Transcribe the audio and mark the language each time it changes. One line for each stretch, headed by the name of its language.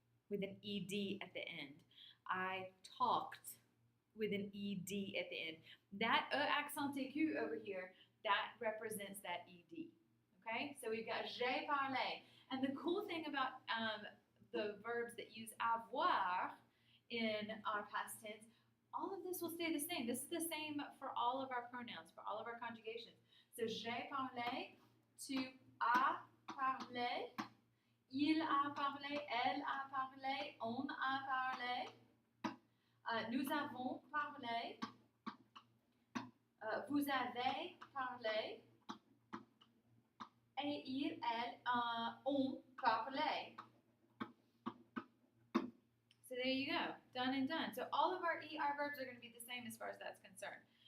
English: with an ed at the end. I talked with an ed at the end. That accent aigu over here, that represents that ed. Okay, so we've got
French: j'ai parlé.
English: And the cool thing about the verbs that use avoir in our past tense, all of this will stay the same. This is the same for all of our pronouns, for all of our conjugations.
French: So j'ai parlé, tu as parlé, il a parlé, elle a parlé, on a parlé, nous avons parlé, vous avez parlé, et il, elle, ont parlé.
English: So there you go, done and done. So all of our ER verbs are going to be the same as far as that's concerned.